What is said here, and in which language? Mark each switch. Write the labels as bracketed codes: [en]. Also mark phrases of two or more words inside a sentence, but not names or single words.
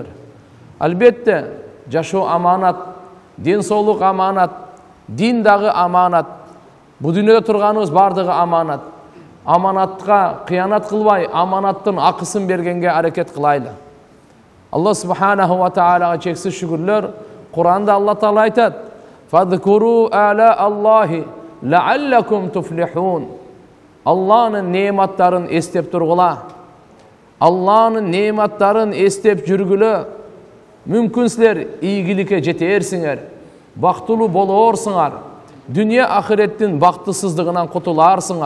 [ky] Албетте, жашоо аманат, ден соолук аманат, дин дагы аманат. Бу дүйнөдө турганыбыз бардыгы аманат. Аманатка кыянат кылбай, аманаттын акысын бергенге аракет кылайлы. Алла [ar] سبحانه وتعالى [ky] чексиз шүгүрлөр. Кур'анда Алла Таала айтат: [ar] "فاذكروا آلاء الله لعلكم تفلحون." [ky] Алланын неаматтарын эстеп тургула. Алланын неаматтарын эстеп жүргүлө. Мүмкүн силер ийгиликке жетерсиңер, бактылуу болоорсуңар, дүние ахиреттин бактысыздыгынан кутуларсыңар.